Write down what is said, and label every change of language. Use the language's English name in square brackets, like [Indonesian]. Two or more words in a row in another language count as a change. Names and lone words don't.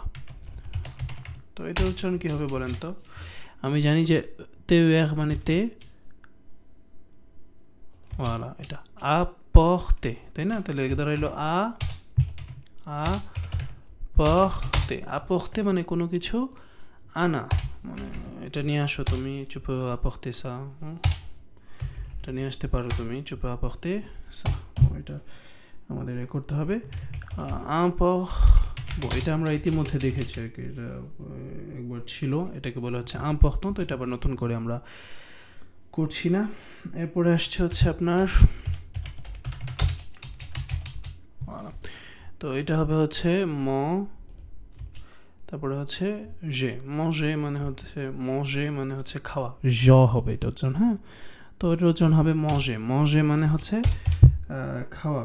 [Bangla] তো এটা উচ্চারণ কী হবে বলেন তো? আমি জানি যে তে মানে তে, এটা আ পখতে, তাই না? তাহলে এটা রইল আ apporter apporter মানে কোনো কিছু আনা, মানে এটা নিয়ে আসো তুমি, [French] tu peux apporter ça, [Bangla] এটা নিয়ে আসতে পারো তুমি, [French] tu peux apporter ça, [Bangla] এটা আমাদের করতে হবে। এটা আমরা ইতিমধ্যে দেখেছি আর কি, এটা একবার ছিল, এটাকে বলা হচ্ছে important, তো এটা আবার নতুন করে আমরা করছি না। এরপরে আসছে হচ্ছে আপনার, তো এটা হবে হচ্ছে তারপরে হচ্ছে যে manger মানে হচ্ছে খাওয়া, হবে এটা উচ্চারণ, হ্যাঁ, তো এটা উচ্চারণ হবে manger মানে হচ্ছে খাওয়া।